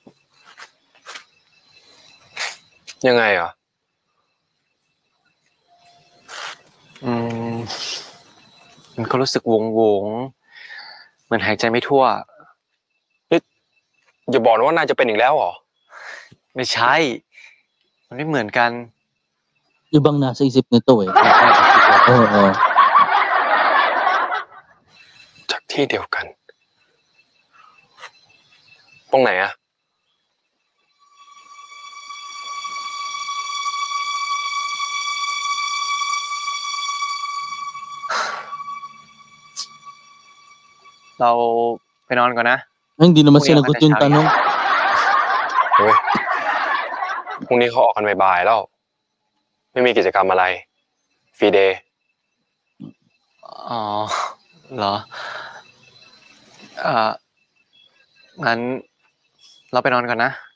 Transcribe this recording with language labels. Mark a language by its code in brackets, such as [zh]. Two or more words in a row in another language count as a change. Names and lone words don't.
[th] ยังไงอ่ะ มันก็รู้สึกวงเหมือนหายใจไม่ทั่ว อย่าบอกนะว่านายจะเป็นอีกแล้วเหรอ ไม่ใช่มันไม่เหมือนกัน [tl] Ibang nasa isip nito eh. Oo. [th] จากที่เดียวกันตรงไหนอ่ะ เราไปนอนก่อนนะ [tl] Hindi naman sinagot yung tanong. [th] เฮ้ยพรุ่งนี้เขาออกกันบ่ายๆแล้วไม่มีกิจกรรมอะไรฟรีเดย์ อ๋อเหรองั้นเราไปนอนก่อนนะ